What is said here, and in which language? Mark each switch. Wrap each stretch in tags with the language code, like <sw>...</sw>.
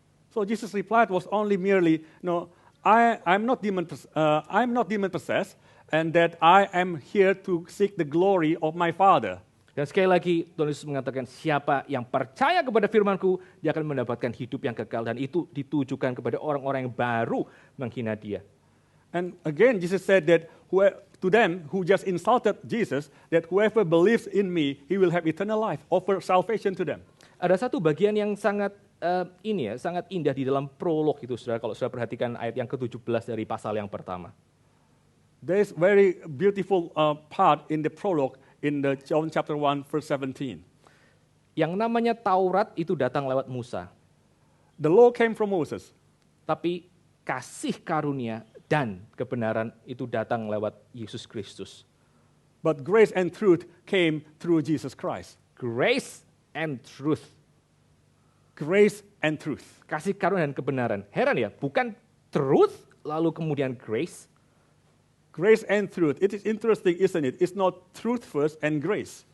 <en>So Jesus' replied was only merely, no, I'm not demon possessed, and that I am here to seek the glory of my Father.</en> <id>Dan sekali lagi Tuhan Yesus mengatakan siapa yang percaya kepada firman-Ku, dia akan mendapatkan hidup yang kekal. Dan itu ditujukan kepada orang-orang yang baru menghina dia.</id> <en>And again, Jesus said that to them who just insulted Jesus, that whoever believes in me, he will have eternal life, offer salvation to them.</en> <id>Ada satu bagian yang sangat sangat indah di dalam prolog itu, saudara. Kalau saudara perhatikan ayat yang ke-17 dari pasal yang pertama.</id> <en>There is very beautiful part in the prologue in the John chapter 1 verse 17.</en> <id>Yang namanya Taurat itu datang lewat Musa.</id> <en>The law came from Moses.</en> <id>Tapi kasih karunia dan kebenaran itu datang lewat Yesus Kristus.</id> <en>But grace and truth came through Jesus Christ. Grace and truth. Grace and truth.</en> <id>Kasih karunia dan kebenaran. Heran ya, bukan truth lalu kemudian grace.</id> <en>Grace and truth. It is interesting, isn't it? It's not truth first and grace.</en>